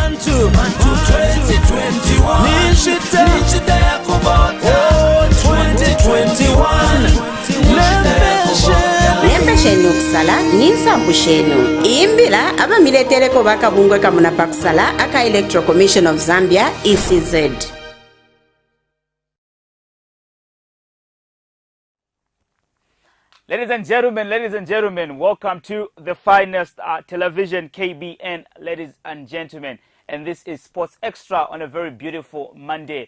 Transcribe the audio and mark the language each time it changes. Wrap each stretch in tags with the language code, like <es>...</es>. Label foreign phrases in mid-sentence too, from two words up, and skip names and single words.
<bem>lembesheni okusala ninsambushenu imbila abamileteleko bakabungwe kamuna pakusala aka Electoral Commission of Zambia ECZ.</bem> <en>Ladies and gentlemen, welcome to the finest television, KBN, ladies and gentlemen. And this is Sports Extra on a very beautiful Monday.</en>